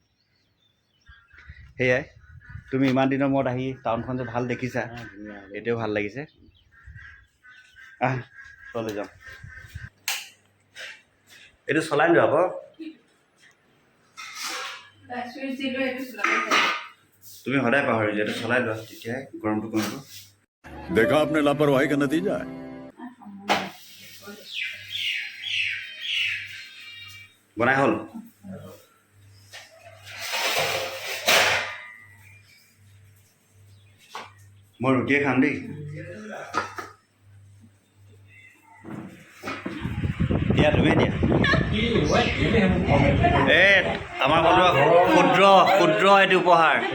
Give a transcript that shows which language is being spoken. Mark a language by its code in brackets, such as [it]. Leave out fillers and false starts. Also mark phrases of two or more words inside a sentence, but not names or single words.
[as] সেয়াই তুমি ইমান দিনৰ মূৰত আহি টাউনখন যে ভাল দেখিছা এইটোও ভাল লাগিছে চলে যাম এইটো চলাই লোৱা আকৌ তুমি সদায় পাহৰি যোৱা এইটো চলাই লোৱা তেতিয়াহে গৰমটো কমিব [hi] देखा आपने लापरवाही का नतीजा है [as] বনাই হ'ল মই ৰুটিয়ে খাম দেই দিয়া তুমি দিয়া আমাৰ ফালৰ ক্ষুদ্ৰ এইটো উপহাৰ